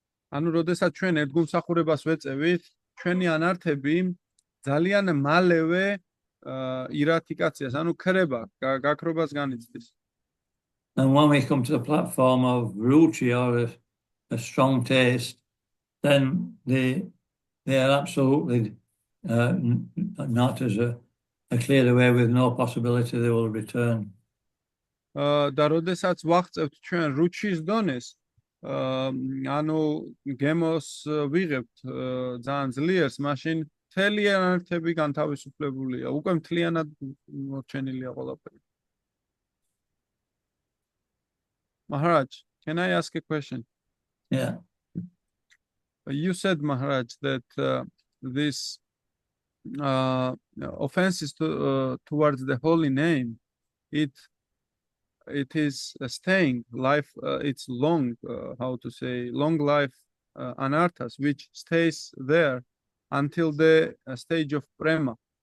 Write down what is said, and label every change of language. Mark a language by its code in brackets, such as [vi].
[ka] ანუ როდესაც ჩვენ ერთგულმსახურებას ვეწევით, ჩვენი ანართები ძალიან მალევე ირადიკაციას, ანუ ქრება, გაქრობას განიცდის. [en] And when we come to the platform of ruchi or a strong taste, then they are absolutely not as a cleared away with no possibility they will return. [ka] და როდესაც ვახწევთ ჩვენ რუჩის დონეს, ანუ გემოს ვიღებთ ძალიან ძლიერს, მაშინ მთელი ანართები განთავისუფლებულია, უკვე მთლიანად მოჩენილია ყველაფერი. [en] Maharaj, can I ask a question? Yeah. You said, Maharaj, that this offenses towards the holy name, it is staying life, it's long, how to say, long life anarthas, which stays there until the stage of prema.